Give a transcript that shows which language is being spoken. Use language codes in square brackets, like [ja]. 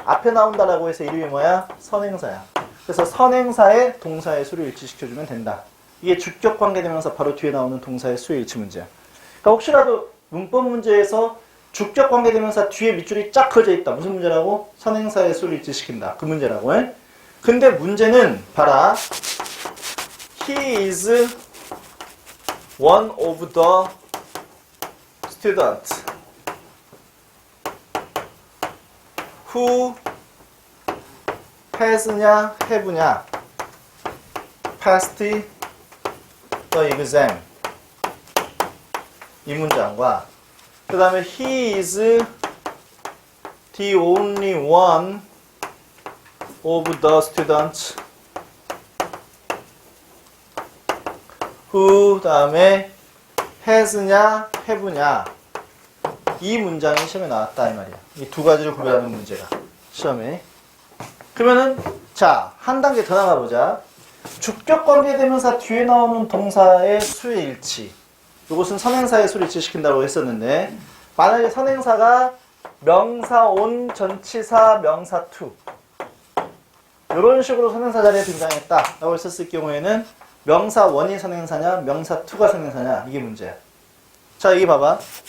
[ko] 앞에 나온다라고 해서 이름이 뭐야? 선행사야. 그래서 선행사에 동사의 수를 일치시켜주면 된다. 이게 주격 관계 대명사 바로 뒤에 나오는 동사의 수의 일치 문제야. 그러니까 혹시라도 문법 문제에서 주격 관계 대명사 뒤에 밑줄이 쫙 그어져 있다. 무슨 문제라고? 선행사의 수를 일치시킨다. 그 문제라고 해. 근데 문제는 봐라. [en] He is one of the students who has냐, have냐, passed the exam. [ko] 이 문장과 그 다음에 [en] he is the only one of the students who [ko] 다음에 [en] has냐, have냐. [ko] 이 문장이 시험에 나왔다 이 말이야. 이 두 가지를 구별하는 문제가 시험에. 그러면은 자, 한 단계 더 나가보자. 주격 관계 대명사 뒤에 나오는 동사의 수의 일치. 이것은 선행사의 수를 일치시킨다고 했었는데 만약에 선행사가 명사 온, 전치사, 명사 투 이런 식으로 선행사 자리에 등장했다 라고 했었을 경우에는 명사 원이 선행사냐, 명사 투가 선행사냐 이게 문제야. 자, 여기 봐봐.